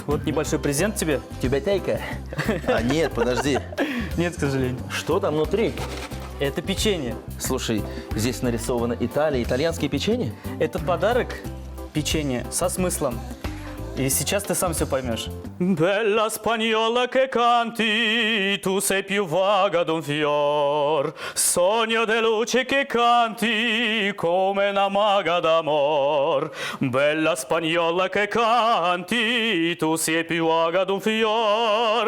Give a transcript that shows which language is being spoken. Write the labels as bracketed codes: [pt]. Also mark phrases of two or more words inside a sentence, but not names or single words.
[ru] Вот небольшой презент тебе. Тюбетейка? А нет, подожди. Нет, к сожалению. Что там внутри? Это печенье. Слушай, здесь нарисовано Италия, итальянские печенье? Этот подарок – печенье со смыслом. И сейчас ты сам все поймешь. [it] Bella spagnola che canti, tu sei più vaga d'un fior. Sogno di luce che canti, come una maga d'amor. Bella spagnola che canti, tu sei più vaga d'un fior.